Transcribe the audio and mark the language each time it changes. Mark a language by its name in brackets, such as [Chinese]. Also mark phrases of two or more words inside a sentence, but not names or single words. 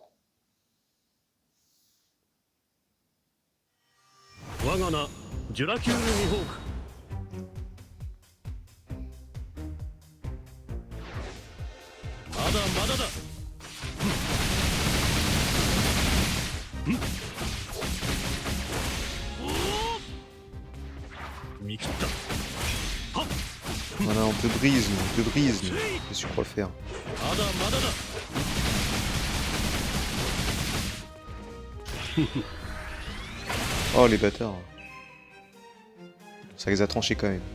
[Japanese] 我が名ジュラキュール・ミホークまだまだだ見切った [French] Voilà, on te brise, nous. Qu'est-ce que tu crois faire? [Japanese] まだまだだ [French] Oh les bâtards. Ça les a tranchés quand même.